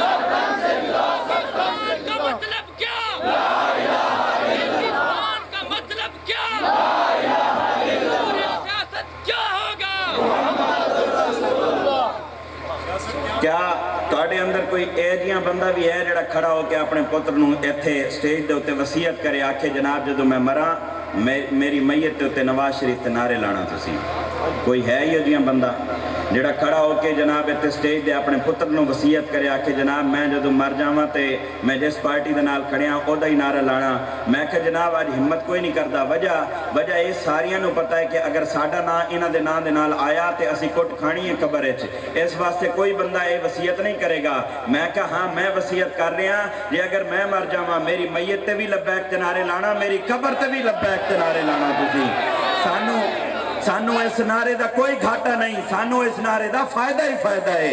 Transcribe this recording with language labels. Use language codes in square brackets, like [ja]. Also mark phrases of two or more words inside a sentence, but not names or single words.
[ur] کا مطلب کیا? ہندوستان کا مطلب کیا? سیاست کیا ہوگا? [pa] کیا تہاڈے اندر کوئی اجیہا بندہ بھی ہے جیہڑا کھڑا ہوکر اپنے پتر نوں اتھے سٹیج دے اتے وصیت کرے، آکھے جناب جدوں میں مرا میری میت کے اتے نواز شریف کے نعرے لانا? تسی کوئی ہے ہی اجیہا بندہ? جڑا کھڑا ہو کے جناب اتنے سٹیج دے اپنے پتر نو وصیت کریا کہ جناب میں جدو مر جاواں تے میں جس پارٹی دے نال کھڑیاں اودا ہی نعرہ لانا. میں کہ جناب آج ہمت کوئی نہیں کردا. وجہ یہ ساریاں نو پتہ ہے کہ اگر ساڈا نام انہاں دے نام دے نال آیا تے اسی کٹ کھانی ہے قبر وچ. [ur] اس واسطے کوئی بندہ یہ وصیت نہیں کرے گا. [pa] میں کہا ہاں میں وصیت کر رہا جی اگر میں مر جاواں میری میت تے بھی لبیک تے نعرے لانا, میری قبر تے بھی لبیک تے نعرے لانا. تسی سانو اس نعرے دا کوئی گھاٹا نہیں, سانو اس نعرے دا فائدہ ہی فائدہ ہے.